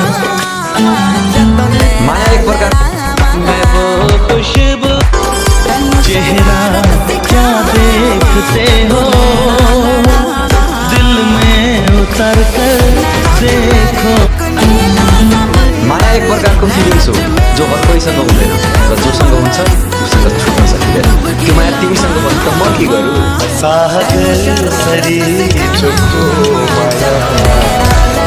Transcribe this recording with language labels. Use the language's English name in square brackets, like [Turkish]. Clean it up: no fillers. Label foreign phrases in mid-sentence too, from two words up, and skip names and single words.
[Nepali] माया एक प्रकार [Hindi] मैं वो खुशबू चेहरा क्या देखते हो दिल में उतर कर देखो। [Nepali] माया एक प्रकारको फिलिङ्स हो जो हर कोहीसँग हुँदैन र जोसँग हुन्छ उसँग छुट्न सकिँदैन। त्यो माया तिमीसँग भयो त म के गरौँ? सागर सरी चोखो माया